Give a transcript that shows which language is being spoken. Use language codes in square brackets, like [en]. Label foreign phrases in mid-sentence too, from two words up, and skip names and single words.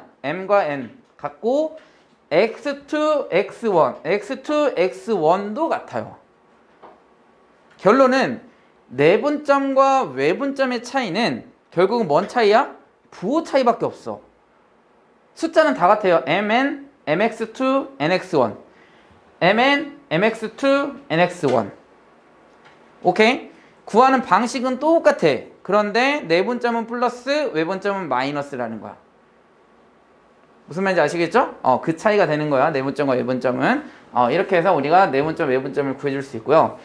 [ko] m과 n 같고 x2, x1, x2, x1도 같아요. 결론은 내분점과 외분점의 차이는 결국은 뭔 차이야? 부호 차이밖에 없어. 숫자는 다 같아요. mn, mx2, nx1 mn, mx2, nx1 오케이? 구하는 방식은 똑같아. 그런데 내분점은 플러스, 외분점은 마이너스라는 거야. 무슨 말인지 아시겠죠? 그 차이가 되는 거야. 내분점과 외분점은. 이렇게 해서 우리가 내분점, 외분점을 구해줄 수 있고요.